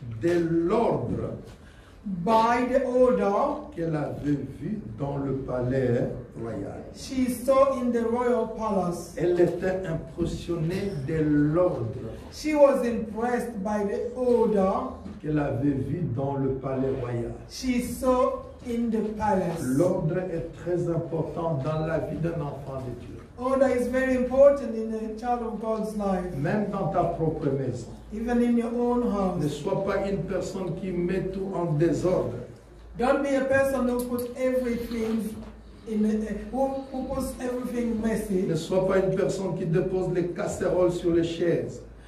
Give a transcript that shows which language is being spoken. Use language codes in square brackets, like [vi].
[fr] de l'ordre [en] by the order [fr] qu'elle avait vu dans le palais royal. [en] she saw in the royal palace. [fr] Elle était impressionnée de l'ordre [en] She was impressed by the order [fr] qu'elle avait vu dans le palais royal. [en] she saw in the palace. [fr] L'ordre est très important dans la vie d'un enfant de Dieu. [en] Order is very important in a child of God's life, [fr] Même dans ta propre maison. [en] even in your own [fr] Ne [en] house. [fr] sois pas une personne qui met tout en désordre. [en] Don't be a person who puts everything who puts everything messy. [fr] Ne sois pas une personne qui dépose les casseroles sur les chaises.